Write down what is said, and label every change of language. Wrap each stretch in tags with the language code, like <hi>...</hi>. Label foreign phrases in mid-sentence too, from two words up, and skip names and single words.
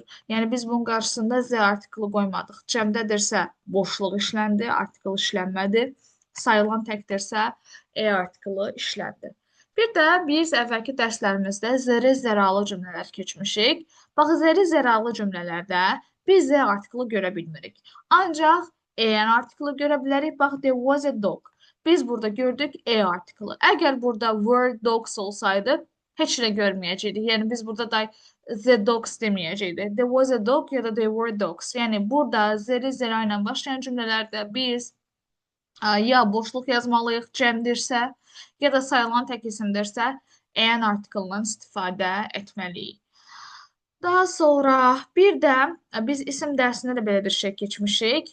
<az>Yəni biz bunun qarşısında z artiklı qoymadıq. Cəmdədirsə boşluq işləndi, artikl işlənmədi. Sayılan təkdirsə artiklı işləndi. Bir də biz əvvəlki dərslərimizdə zərə zəralı cümlələr keçmişik. Bax, zərə zəralı cümlələrdə biz z artiklı görə bilmirik. Ancaq an artiklı görə bilərik. Bax,</az> <en>there was a dog.</en> <az>Biz burada gördük a artiklı. Əgər burada</az> <en>were dogs</en> <az>olsaydı, heç nə görməyəcəkdik. Yəni biz burada da</az> <en>the dogs</en> <az>deməyəcəkdik.</az> <en>There was a dog</en> <az>ya da</az> <en>there were dogs. Yəni burada zəri zəra ilə başlayan cümlələrdə biz ya boşluq yazmalıyıq cəmdirsə, ya da sayılan tək isimdirsə, an artiklından istifadə etməliyik. Daha sonra bir də biz isim dərsində də belə bir şey keçmişik.</en>